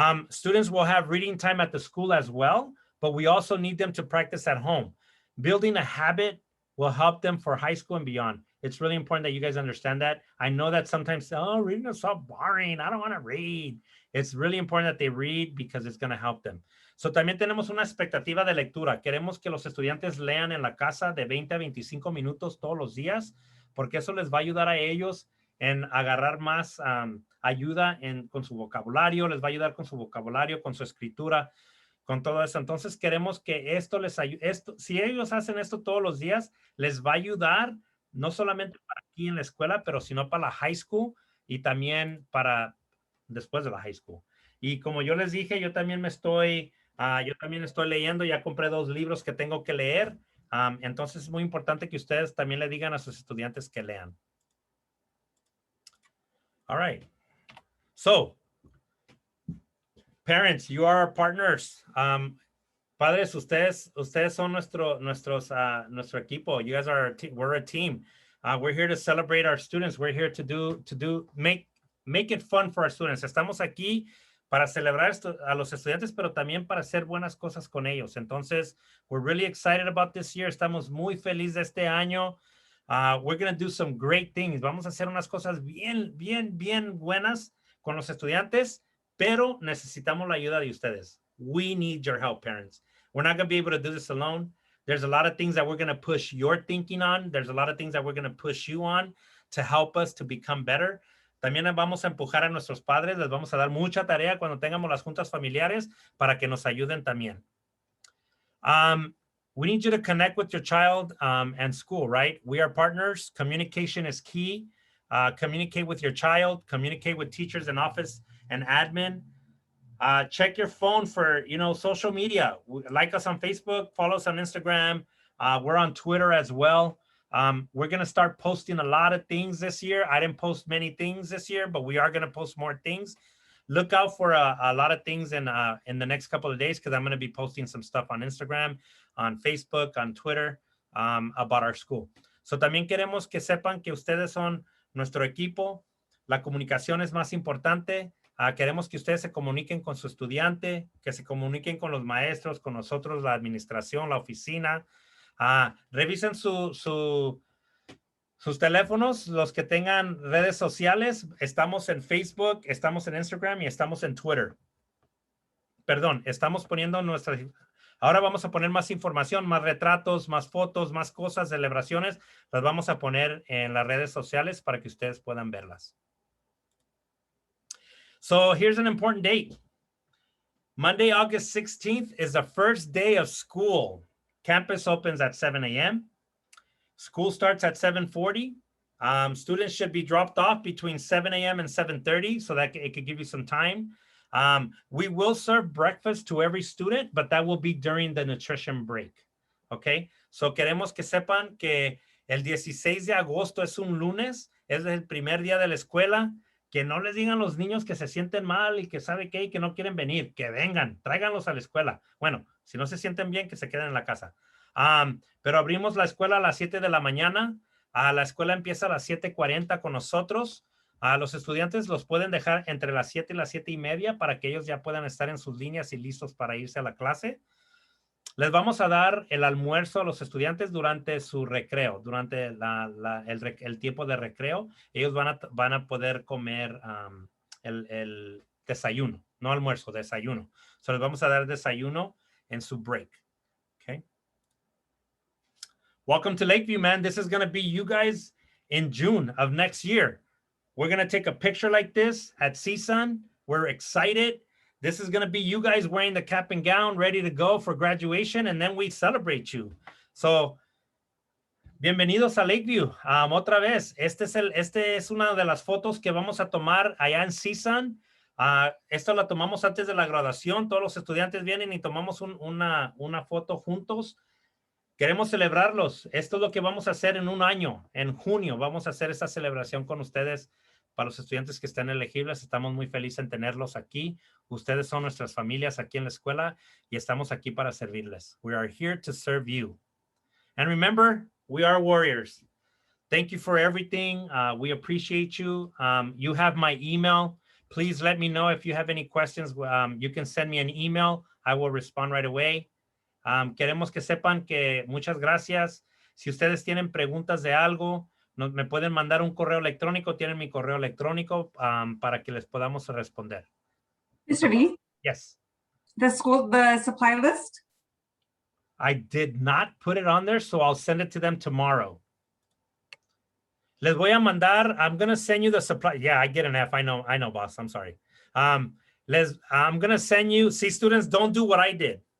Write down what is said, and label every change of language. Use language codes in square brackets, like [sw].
[en] Students will have reading time at the school as well, but we also need them to practice at home. Building a habit will help them for high school and beyond. It's really important that you guys understand that. I know that sometimes, reading is so boring. I don't want to read. It's really important that they read because it's going to help them. [es] So también tenemos una expectativa de lectura. Queremos que los estudiantes lean en la casa de 20 a 25 minutos todos los días, porque eso les va a ayudar a ellos en agarrar más ayuda con su vocabulario, les va a ayudar con su vocabulario, con su escritura, con todo eso. Entonces queremos que esto les ayude. Si ellos hacen esto todos los días, les va a ayudar no solamente para aquí en la escuela, pero sino para la high school y también para después de la high school. Y como yo les dije, yo también estoy leyendo, ya compré 2 libros que tengo que leer. Entonces es muy importante que ustedes también le digan a sus estudiantes que lean. [en] All right. So, parents, you are our partners. [es] Padres, ustedes son nuestro equipo. [en] You guys are we're a team. We're here to celebrate our students. We're here to make it fun for our students. [es] Estamos aquí para celebrar a los estudiantes, pero también para hacer buenas cosas con ellos. [en] Entonces, we're really excited about this year. [es] Estamos muy felices de este año. [en] We're going to do some great things. [es] Vamos a hacer unas cosas bien buenas con los estudiantes, pero necesitamos la ayuda de ustedes. [en] We need your help, parents. We're not going to be able to do this alone. There's a lot of things that we're going to push your thinking on. There's a lot of things that we're going to push you on to help us to become better. [es] También vamos a empujar a nuestros padres. Les vamos a dar mucha tarea cuando tengamos las juntas familiares para que nos ayuden también. [en] We need you to connect with your child and school, right? We are partners. Communication is key. Communicate with your child. Communicate with teachers in office and admin. Check your phone for, social media. Like us on Facebook, follow us on Instagram. We're on Twitter as well. We're going to start posting a lot of things this year. I didn't post many things this year, but we are going to post more things. Look out for a lot of things in the next couple of days, because I'm going to be posting some stuff on Instagram, on Facebook, on Twitter, about our school. [es] So también queremos que sepan que ustedes son nuestro equipo. La comunicación es más importante. Queremos que ustedes se comuniquen con su estudiante, que se comuniquen con los maestros, con nosotros, la administración, la oficina. Revisen sus teléfonos, los que tengan redes sociales. Estamos en Facebook, estamos en Instagram y estamos en Twitter. Perdón, estamos poniendo ahora vamos a poner más información, más retratos, más fotos, más cosas, celebraciones. Las vamos a poner en las redes sociales para que ustedes puedan verlas. [en] So here's an important date. Monday, August 16th is the first day of school. Campus opens at 7 a.m. School starts at 7:40. Students should be dropped off between 7 a.m. and 7:30 so that it could give you some time. We will serve breakfast to every student, but that will be during the nutrition break. [es] Okay, so queremos que sepan que el 16 de agosto es un lunes, es el primer día de la escuela. Que no les digan los niños que se sienten mal y que sabe qué y que no quieren venir, que vengan, tráiganlos a la escuela. Bueno, si no se sienten bien, que se queden en la casa. Pero abrimos la escuela a las 7 de la mañana. La escuela empieza a las 7:40 con nosotros. Los estudiantes los pueden dejar entre las 7 y las 7:30 para que ellos ya puedan estar en sus líneas y listos para irse a la clase. Les vamos a dar el almuerzo a los estudiantes durante su recreo, durante el tiempo de recreo. Ellos van a poder comer el desayuno, no almuerzo, desayuno. So les vamos a dar desayuno en su break. [en] Okay. Welcome to Lakeview, man. This is going to be you guys in June of next year. We're going to take a picture like this at CSUN. We're excited. This is going to be you guys wearing the cap and gown, ready to go for graduation, and then we celebrate you. [es] So, bienvenidos a Lakeview. Otra vez, este es una de las fotos que vamos a tomar allá en CSUN. Esto la tomamos antes de la graduación. Todos los estudiantes vienen y tomamos una foto juntos. Queremos celebrarlos. Esto es lo que vamos a hacer en un año. En junio vamos a hacer esta celebración con ustedes. Para los estudiantes que estén elegibles, estamos muy felices en tenerlos aquí. Ustedes son nuestras familias aquí en la escuela y estamos aquí para servirles. [en] We are here to serve you. And remember, we are warriors. Thank you for everything. We appreciate you. You have my email. Please let me know if you have any questions. You can send me an email. I will respond right away. [es] Queremos que sepan que muchas gracias. Si ustedes tienen preguntas de algo, me pueden mandar un correo electrónico. Tienen mi correo electrónico para que les podamos responder. [en] Mr. V? Yes. The supply list? I did not put it on there, so I'll send it to them tomorrow. [es] Les voy a mandar, [en] I'm going to send you the supply. Yeah, I get an F. I know, boss. I'm sorry. I'm going to send you, see, students, don't do what I did.